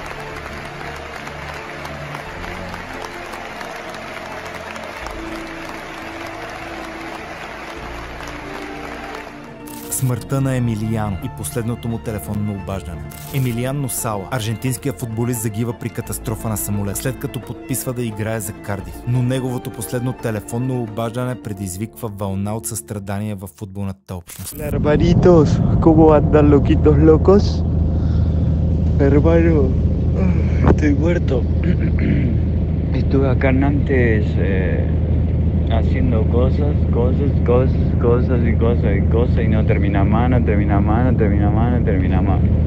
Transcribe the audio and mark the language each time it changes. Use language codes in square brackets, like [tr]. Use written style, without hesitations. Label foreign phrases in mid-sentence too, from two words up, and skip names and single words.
[bg] Смъртта на Емилиано и последното му телефонно обаждане. Емилиано Сала, аржентинският футболист, загива при катастрофа на самолет, след като подписва да играе за Кардиф. Но неговото последно телефонно обаждане предизвиква вълна от състрадание в футболната общност. [es] Hermanitos, ¿cómo andan loquitos locos? Hermano, estoy muerto. Estuve acá antes haciendo cosas y no termina más.